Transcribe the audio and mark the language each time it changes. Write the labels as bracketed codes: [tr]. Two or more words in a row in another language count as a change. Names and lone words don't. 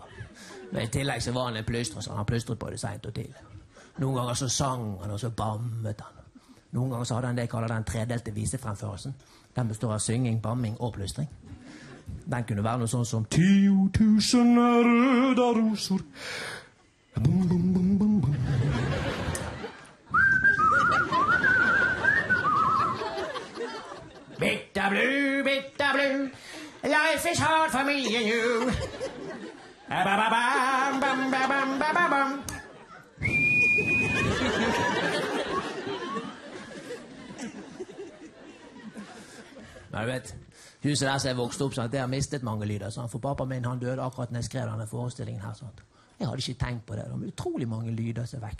[no] Men i tillegg så var han en plystrer, så han plystret på det sent og tidlig. Noen ganger så sang han, og så bammet han. Noen ganger så hadde han det jeg kaller den tredelte visefremførelsen. Den består av synging, bamming og plystring. Den kunne være noe sånn som 10 000 røde roser. Bum, bum, bum, bum, bum. [en] Bitter blue, life is hard for me and you. Ba-ba-bam, bam, ba-bam. [no] Men du vet, huset der som jeg vokste opp, sånn, det har mistet mange lyder. Sånn. For pappa min han døde akkurat når jeg skrev denne forestillingen her. Sånn. Jeg hadde ikke tenkt på det. Det var utrolig mange lyder som er vekke.